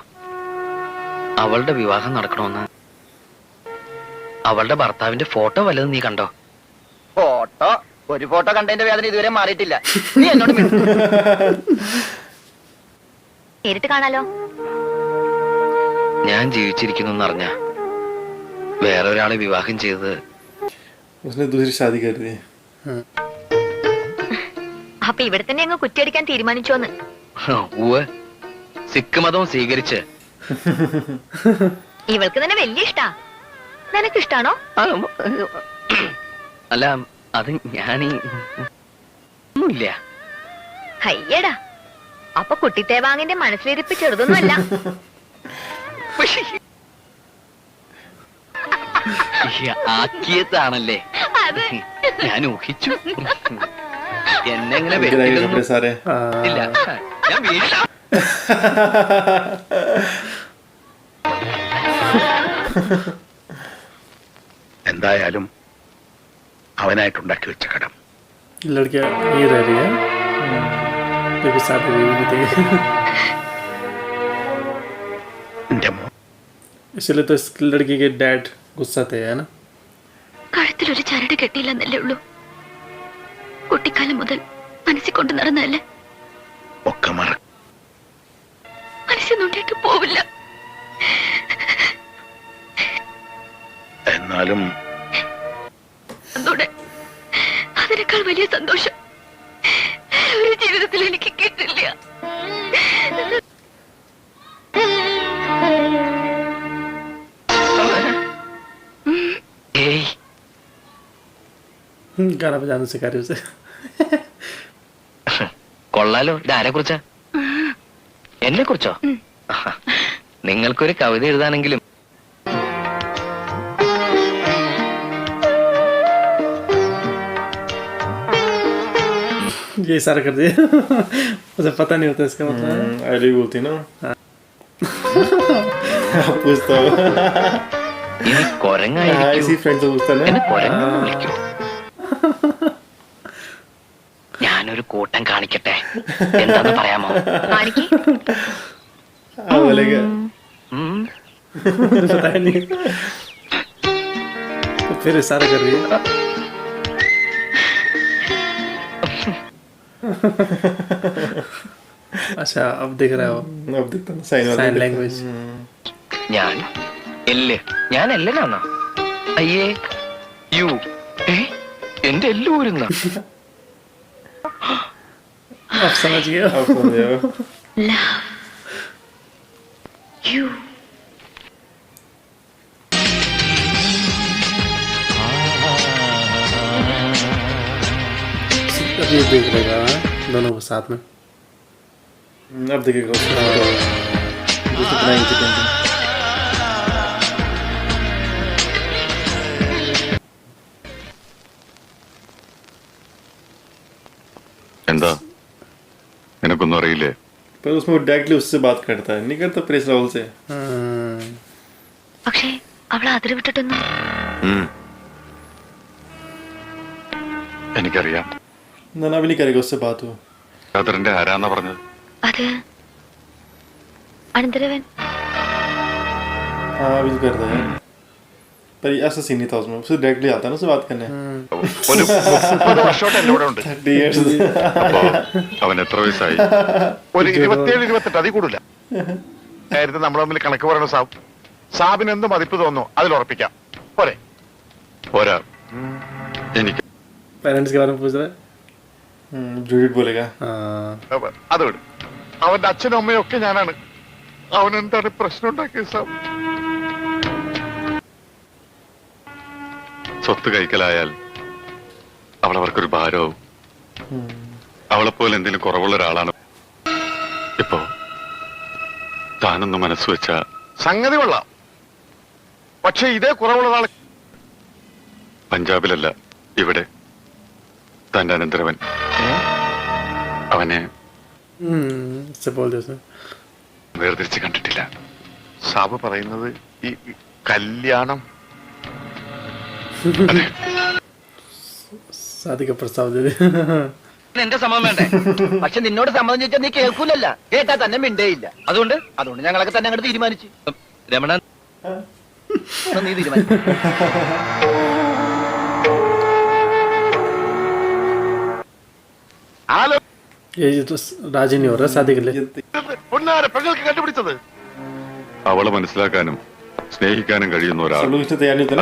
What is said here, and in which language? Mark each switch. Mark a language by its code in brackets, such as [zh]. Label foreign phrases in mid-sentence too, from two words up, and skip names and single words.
[ml] അവളുടെ വിവാഹം നടക്കണമെന്ന് അവളുടെ ഭർത്താവിന്റെ ഫോട്ടോ വല്ലതും നീ കണ്ടോ? ഫോട്ടോ? ഒരു ഫോട്ടോ കണ്ടതിന്റെ വേദന ഇതുവരെ മാറിയിട്ടില്ല. നീ എന്നോട് നേരിട്ട് കാണാലോ. ഞാൻ ജീവിച്ചിരിക്കുന്നു അറിഞ്ഞ വേറെ ഒരാളെ വിവാഹം ചെയ്തത് [hi] उसने दूसरी शादी कर दी। [ml] അപ്പൊ ഇവിടെ തന്നെ അങ്ങ് കുറ്റിയടിക്കാൻ തീരുമാനിച്ചോന്ന്. ഉവ്വ്, സിഖ് മതവും സ്വീകരിച്ച്. ഇവൾക്ക് തന്നെ വലിയ ഇഷ്ടാ. നിനക്ക് ഇഷ്ടാണോ? അല്ല അത് ഞാനീ ഒന്നുമില്ല. ഹയ്യടാ, അപ്പൊ കുട്ടിത്തേവാങ്ങിന്റെ മനസ്സിലിരിപ്പ് ചെറുതൊന്നുമല്ല. ആക്കിയതാണല്ലേ അത് ഞാൻ ഊഹിച്ചു. എന്നെ എങ്ങനെ [hi] गिराए कपड़े सारे। [ml] ഇല്ല, ഞാൻ വീട്ടിൽ എന്തായാലും അവനായിട്ടുണ്ടാക്കി വെച്ച കടം. [hi] लड़कियां ये रह रही है, देखो शादी हुई नहीं थी। [ml] എന്റെ മോ [hi] इसलिए तो इस लड़की के डैड गुस्सा थे, है ना? [ml] കഴുത്തിലൊരു ചരട് കെട്ടിയില്ലെന്നല്ലേ ഉള്ളൂ. കുട്ടിക്കാലം മുതൽ മനസ്സിൽ കൊണ്ടു നടന്നതല്ലേ. ഒക്കെ മറ മനസ്സിൽ നോണ്ടിട്ട് പോവില്ല. എന്നാലും ഒന്നൂടെ അതിനേക്കാൾ വലിയ സന്തോഷം ഒരു ജീവിതത്തിൽ എനിക്ക് കിട്ടില്ല. ഏയ് [hi] गाना बजाना सिखा रही उसे। [ml] കൊള്ളാലോ. ഇതാരെ കുറിച്ചാ? എന്നെ കുറിച്ചോ? നിങ്ങൾക്കൊരു കവിത എഴുതാനെങ്കിലും. [hi] ये सारा कर दिया। उसे पता नहीं होता इसका मतलब। [en] I love [hi] बोलती ना। पूछता हो। [ml] ഇനി [hi] हाँ, [ml] കൊരങ്ങായിരിക്കും. [hi] इसी फ्रेंड से पूछता ना। [ml] എന്നെ കൊരങ്ങ വിളിക്കൂ. ഞാനൊരു കൂട്ടം കാണിക്കട്ടെ. എന്താന്ന് പറയാമോ? കാണിക്ക്. [hi] हाँ बोलेगा। [ml] ഉം. [hi] पता ही नहीं। तो फिर इशारा कर रही है। अच्छा अब दिख रहा है वो अब देखता हूँ साइन वाला। [en] sign language. [ml] ഞാൻ ഞാൻ എല്ലനാന്നോ? അയ്യേ യു എന്റെ എല്ലൂരുന്ന [hi] अब समझ गया। अब समझ जाओ। [en] You. [hi] अब ये देख लेगा। दोनों को साथ में। अब देखिएगा उसका कितना [en] inch painting. [ml] എന്താ നിനക്കൊന്നും അറിയില്ലേ? [hi] पर उसमें वो डायरेक्टली उससे बात करता है, नहीं करता प्रेस राहुल से। [ml] പക്ഷേ അവളെ അതിര് വിട്ടിട്ടൊന്നും. എനിക്കറിയാം. [hi] ना भी नहीं करेगा उससे बात हो। [ml] ഖദറിന്റെ ആരാന്നാ പറഞ്ഞത്? അത് അനന്തരവൻ. [hi] हाँ अभी तो करता है, पर ऐसा सीन नहीं था उसमें, उससे डायरेक्टली आता है ना उससे बात करने। [ml] ഒരു 30 വർഷമായിട്ട് എന്റെ കൂടെ ഉണ്ട്. [en] 30 years। [ml] അപ്പോ അവൻ എത്ര വയസ്സായി? ഒരു 27-28 അതിൽ കൂടില്ല. നേരത്തെ നമ്മൾ തമ്മിൽ കണക്ക് പറയണ സാബിന് എന്ത് മതിപ്പ് തോന്നുന്നു അതിൽ ഉറപ്പിക്കാം. പോരെ? പോരാ. എനിക്ക് [hi] पेरेंट्स के बारे में पूछ रहा है। झूठ बोलेगा। [ml] അത് വിടും. അവന്റെ അച്ഛനും അമ്മയും ഒക്കെ ഞാനാണ്. അവൻ എന്താണ് പ്രശ്നം ഉണ്ടാക്കിയത് സാബ്? സ്വത്ത് കൈക്കലായാൽ അവളവർക്കൊരു ഭാരവും. അവളെപ്പോലെ എന്തെങ്കിലും കുറവുള്ള ഒരാളാണ്. ഇപ്പോ താനൊന്ന് മനസ്സ് വെച്ച സംഗതി കൊള്ളാം. പക്ഷെ ഇതേ കുറവുള്ള ഒരാൾ പഞ്ചാബിലല്ല, ഇവിടെ തന്റെ അനന്തരവൻ. അവനെ [hi] इससे बोल दे सर। [ml] വേർതിരിച്ച് കണ്ടിട്ടില്ല. സാബ് പറയുന്നത് ഈ കല്യാണം [hi] शादी का प्रस्ताव दे दे। [ml] എന്റെ സമ്മതം വേണ്ടേ? പക്ഷെ നിന്നോട് സമ്മതം ചോദിച്ചാൽ നീ കേൾക്കൂലല്ല, കേട്ടാ തന്നെ മിണ്ടേയില്ല. അതുകൊണ്ട് ഞങ്ങളൊക്കെ തന്നെ അങ്ങോട്ട് തീരുമാനിച്ചു. രമണ നീ തീരുമാനിച്ചു. [hi] ये तो राजी नहीं हो रहा शादी के लिए। [ml] പെങ്ങൾക്ക് കണ്ടുപിടിച്ചത് അവളെ മനസ്സിലാക്കാനും സ്നേഹിക്കാനും കഴിയുന്ന ഒരാൾ. [hi] सब लोग इससे तैयार नहीं होते ना,